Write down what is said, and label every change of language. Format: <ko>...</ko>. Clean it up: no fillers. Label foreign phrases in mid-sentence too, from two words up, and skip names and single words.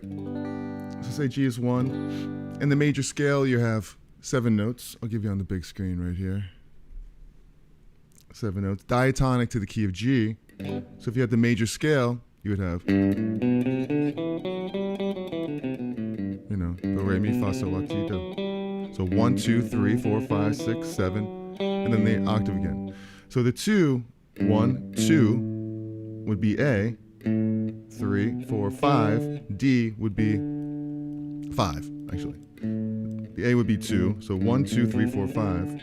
<en>So say G is 1. In the major scale, you have 7 notes. I'll give you on the big screen right here. 7 notes. Diatonic to the key of G. So if you had the major scale, you would have, you know, do, re, mi, fa, sol, la, ti, do. So 1, 2, 3, 4, 5, 6, 7, and then the octave again. So the 2, 1, 2 would be A, 3, 4, 5, D would be 5, actually. The A would be 2, so 1, 2, 3, 4, 5.</en>